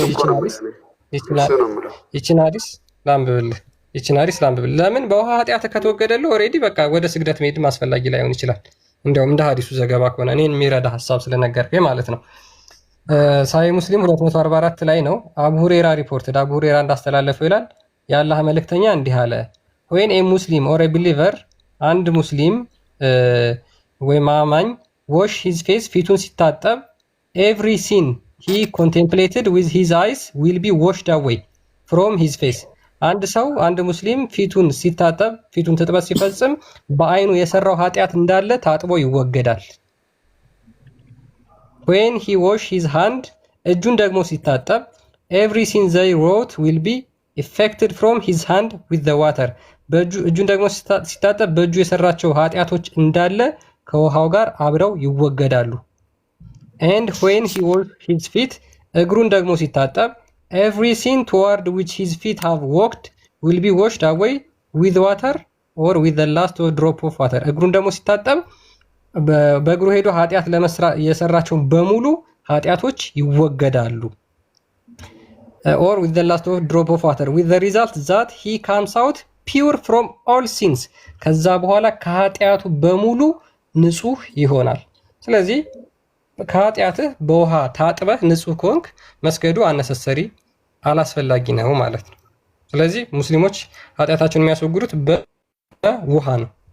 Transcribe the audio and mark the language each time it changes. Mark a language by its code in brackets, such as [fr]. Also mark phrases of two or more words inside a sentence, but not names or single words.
[am] ይችን ሐዲስ ላንብብልህ። ለምን በውሃ ኃጢአት ከተወገደልህ ኦልሬዲ በቃ ወደ ስግደት መሄድም አስፈላጊ ላይሆን ይችላል። እንዲያውም እንደ ሐዲሱ ዘገባ ከሆነ እኔን የሚረዳ ሀሳብ ስለነገርከኝ ማለት ነው። ሳሂህ ሙስሊም 244 ላይ ነው። አቡ ሁሬራ ሪፖርትድ አቡ ሁሬራ እንዳስተላለፈው ይላል የአላህ መልእክተኛ እንዲህ አለ [en] when a Muslim or a believer [am] አንድ ሙስሊም ወይም አማኝ [en] wash his face [am] ፊቱን ሲታጠብ [en] every sin he contemplated with his eyes will be washed away from his face [am] አንድ ሙስሊም ፊቱን ሲታጠብ ፊቱን ትጥበት ሲፈጽም በአይኑ የሰራው ኃጢአት እንዳለ ታጥቦ ይወገዳል። [en] when he wash his hand [am] እጁን ደግሞ ሲታጠብ [en] every sin they wrote will be affected from his hand with the water [am] እጁን ደግሞ ሲታጠብ በእጁ የሰራቸው ኃጢአቶች እንዳለ ከውሃው ጋር አብረው ይወገዳሉ። [en] and when he wash his feet [am] እግሩን ደግሞ ሲታጠብ [en] every sin toward which his feet have walked will be washed away with water or with the last drop of water [am] እግሩን ደግሞ ሲታጠብ በእግሩ ሄዶ ኃጢአት ለመስራት የሰራቸው በሙሉ ኃጢአቶች ይወገዳሉ። [en] or with the last drop of water with the result that he comes out pure from all sins [am] ከዛ በኋላ ከኃጢአቱ በሙሉ ንጹህ ይሆናል። ስለዚህ ከኃጢአትህ በውሃ ታጥበህ ንጹህ ከሆንክ መስገዱ አላስፈላጊ ነው ማለት ነው። ስለዚህ ሙስሊሞች ኃጢአታቸውን የሚያስወግዱት በውሃ ነው።